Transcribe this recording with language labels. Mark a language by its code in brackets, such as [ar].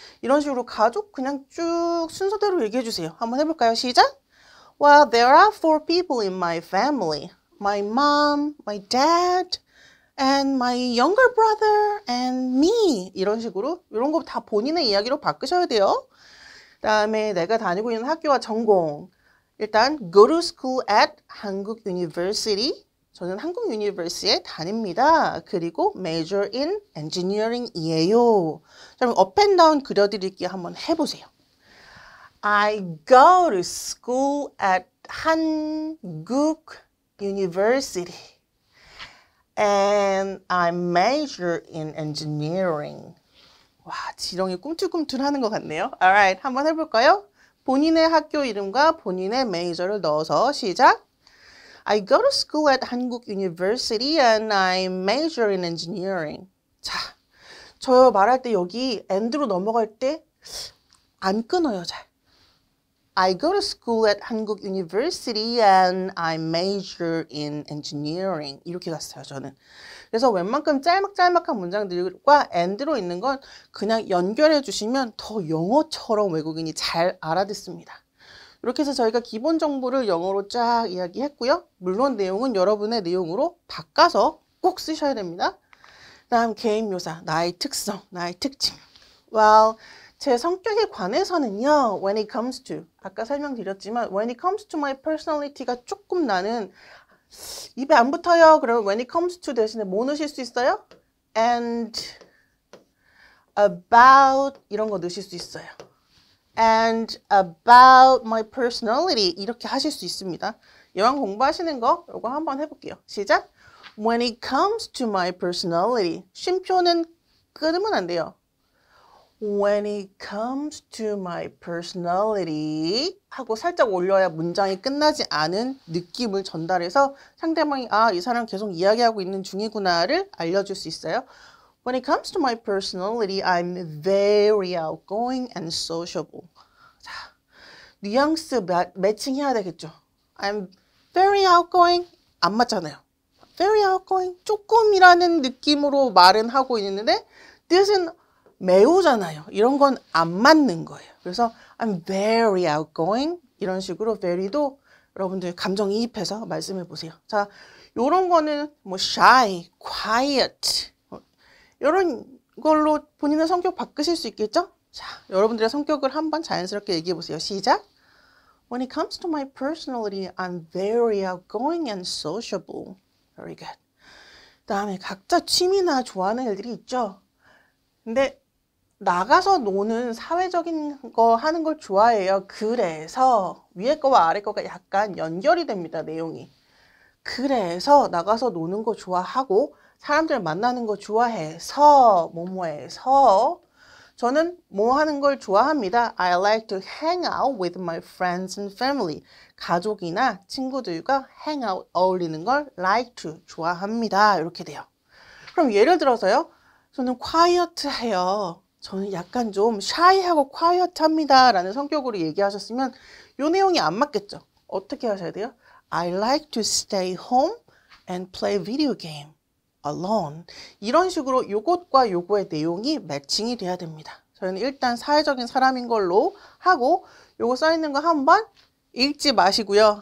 [ko] 이런 식으로 가족 그냥 쭉 순서대로 얘기해 주세요. 한번 해볼까요? 시작! [en] Well, there are 4 people in my family. My mom, my dad, and my younger brother, and me. [ko] 이런 식으로 이런 거 다 본인의 이야기로 바꾸셔야 돼요. 다음에 내가 다니고 있는 학교와 전공. [en] 일단 go to school at 한국 University. [ko] 저는 한국 유니버시티에 다닙니다. [en] 그리고 major in engineering이에요. [ko] 자, 그럼 [en] up and down [ko] 그려드릴게요. 한번 해보세요. [en] I go to school at 한국 University and I major in engineering. [ko] 와, 지렁이 꿈틀꿈틀 하는 것 같네요. Alright, 한번 해볼까요? 본인의 학교 이름과 본인의 메이저를 넣어서 시작! [en] I go to school at 한국 University and I major in engineering. [ko] 자, 저 말할 때 여기 and로 넘어갈 때 안 끊어요, 잘. [en] I go to school at 한국 University and I major in engineering. [ko] 이렇게 갔어요, 저는. 그래서 웬만큼 짤막짤막한 문장들과 and로 있는 건 그냥 연결해 주시면 더 영어처럼 외국인이 잘 알아듣습니다. 이렇게 해서 저희가 기본 정보를 영어로 쫙 이야기했고요. 물론 내용은 여러분의 내용으로 바꿔서 꼭 쓰셔야 됩니다. 다음 개인 묘사, 나의 특성, 나의 특징. Well, 제 성격에 관해서는요. [en] When it comes to, [ko] 아까 설명드렸지만 [en] when it comes to my personality가 [ko] 조금 나는 입에 안 붙어요. 그러면 [en] when it comes to [ko] 대신에 뭐 넣으실 수 있어요? [en] And, about [ko] 이런 거 넣으실 수 있어요. [en] And about my personality [ko] 이렇게 하실 수 있습니다. 영어 공부하시는 거 이거 한번 해볼게요. 시작! [en] When it comes to my personality [ko] 쉼표는 끊으면 안 돼요. [en] When it comes to my personality [ko] 하고 살짝 올려야 문장이 끝나지 않은 느낌을 전달해서 상대방이 아, 이 사람 계속 이야기하고 있는 중이구나를 알려줄 수 있어요. [en] When it comes to my personality, I'm very outgoing and sociable. [ko] 자, 뉘앙스 매칭해야 되겠죠. [en] I'm very outgoing. [ko] 안 맞잖아요. [en] Very outgoing. [ko] 조금이라는 느낌으로 말은 하고 있는데 뜻은 매우잖아요. 이런 건 안 맞는 거예요. [en] 그래서 I'm very outgoing. [ko] 이런 식으로 very도 여러분들 감정이입해서 말씀해 보세요. 자, 요런 거는 뭐 shy, quiet 이런 걸로 본인의 성격 바꾸실 수 있겠죠? 자, 여러분들의 성격을 한번 자연스럽게 얘기해 보세요. 시작! [en] When it comes to my personality, I'm very outgoing and sociable. Very good. [ko] 다음에 각자 취미나 좋아하는 일들이 있죠? 근데 나가서 노는 사회적인 거 하는 걸 좋아해요. 그래서 위에 거와 아래 거가 약간 연결이 됩니다. 내용이. 그래서 나가서 노는 거 좋아하고 사람들 만나는 거 좋아해서 뭐뭐해서 저는 뭐 하는 걸 좋아합니다. [en] I like to hang out with my friends and family. [ko] 가족이나 친구들과 [en] hang out [ko] 어울리는 걸 [en] like to [ko] 좋아합니다. 이렇게 돼요. 그럼 예를 들어서요. 저는 quiet해요. 저는 약간 좀 shy하고 quiet합니다. 라는 성격으로 얘기하셨으면 이 내용이 안 맞겠죠. 어떻게 하셔야 돼요? [en] I like to stay home and play video game alone. [ko] 이런 식으로 요것과 요거의 내용이 매칭이 돼야 됩니다. 저는 일단 사회적인 사람인 걸로 하고 요거 써있는 거 한번 읽지 마시고요.